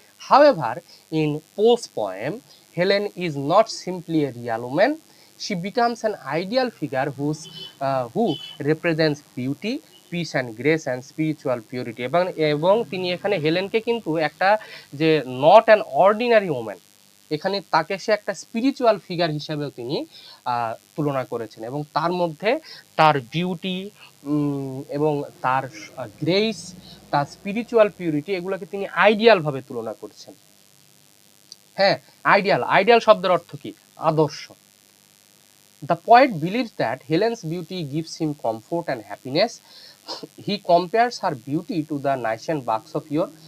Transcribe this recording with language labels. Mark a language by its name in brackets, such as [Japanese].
[English] However, in Poe's poem, Helen is not simply a real woman. She becomes an ideal figure who represents beauty, peace and grace and spiritual purity, [Bangla] এবং তিনি এখানে হেলেনকে কিন্তু একটা যে [English] not an ordinary woman, [Bangla] এখানে তাকে সে একটা spiritual figure হিসাবেও তিনি তুলনা করেছেন, এবং তার মধ্যে তার বিউটি এবং তার গ্রেস, তার স্পিরিচুয়াল পিউরিটি, এগুলোকে তিনি আইডিয়াল ভাবে তুলনা করছেন। হ্যাঁ, আইডিয়াল শব্দের অর্থ কি? আদর্শ। [English] The poet believes that Helen's beauty gives him comfort and happiness. He compares her beauty to the Nician bucks of yore.